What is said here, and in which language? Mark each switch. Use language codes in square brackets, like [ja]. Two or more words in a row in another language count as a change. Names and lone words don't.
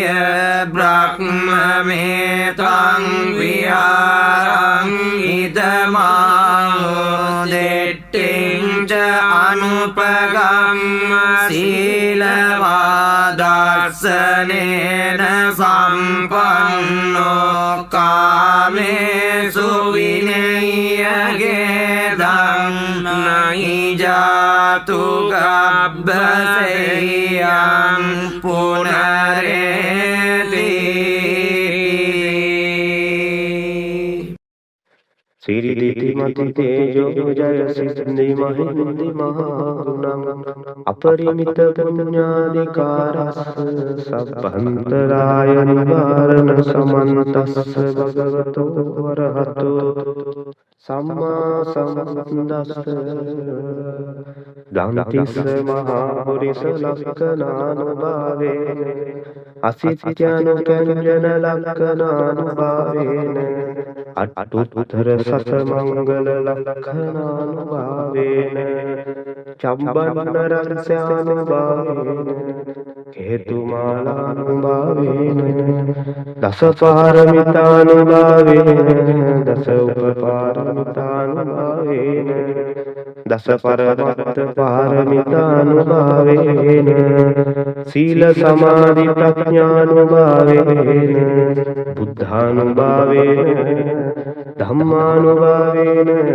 [pi] බ්‍රහ්මමේතං විහාරං ඉදමාහෝ දෙට්ටිං ච අනුපගම්ම සීලවාදස්සනේන සම්පන්නෝ කාමේසු විනය්‍යගේ ධම්මයි ජාතු ගබ්බසෙයං පුනරේති සිරිදිති මති තේජෝ ජය සිද්ධි මහින්දි මහාගුණං අපරිමිත පුඤ්ඤාදිකාරස්ස සබ්බන්තරාය නිවාරණ සමන්තස්ස භගවතෝ වරහතෝ සම්මා සම්බුද්දස්ස දන්තිස්ස මහා පුරිස ලක්ඛනානුභාවේන අසිත්‍යනුකංජන ලක්ඛනානුභාවේන අට්ඨුත්තර සත මංගල ලක්ඛනානුභාවේන චම්බන්න රහස්‍යානුභාවේන හේතුමාලානුභාවේන දස පාරමිතානුභාවේන දස උපපාරමිතානුභාවේන දස පරමත්ත පාරමිතානුභාවේන සීල සමාධි ප්‍රඥානුභාවේන බුද්ධානුභාවේන ධම්මානුභාවේන